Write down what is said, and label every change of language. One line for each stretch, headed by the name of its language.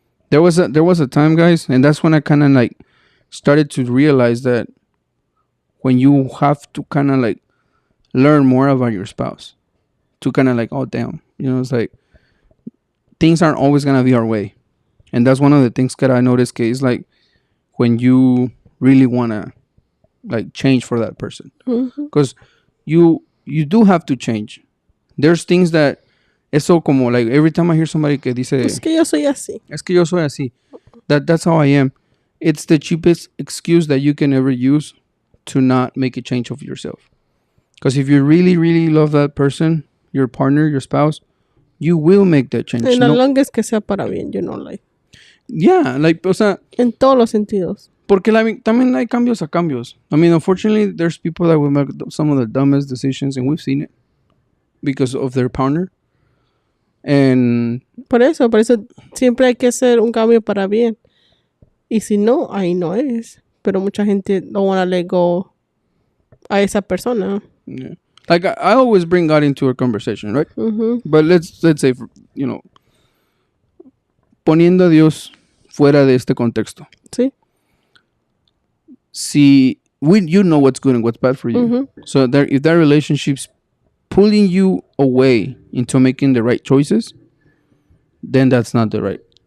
English: There was a time, guys, and that's when I kind of like started to realize that when you have to kind of like learn more about your spouse to kind of like, oh damn, it's like things aren't always gonna be our way. And that's one of the things that I noticed is like when you really wanna like change for that person, Mhm. because you do have to change. There's things that
Spanish: eso como
English: like every time I hear somebody
Spanish: que dice Es que yo soy así. es que yo soy así,
English: that's how I am. It's the cheapest excuse that you can ever use to not make a change of yourself. Because if you really, really love that person, your partner, your spouse, you will make that change.
Spanish: En las longas que sea para bien,
English: you know, like. Yeah, like,
Spanish: o sea, En todos los sentidos. porque también hay cambios a cambios.
English: I mean, unfortunately, there's people that will make some of the dumbest decisions, and we've seen it because of their partner. And
Spanish: Por eso siempre hay que hacer un cambio para bien. Y si no, ahí no es. Pero mucha gente
English: no wanna let go
Spanish: a esa persona.
English: yeah. Like I always bring God into a conversation, right? Mhm. But let's say,
Spanish: poniendo a Dios fuera de este contexto. Sí.
English: See, you know what's good and what's bad for you. Mhm. So if that relationship's pulling you away into making the right choices, then that's not the right.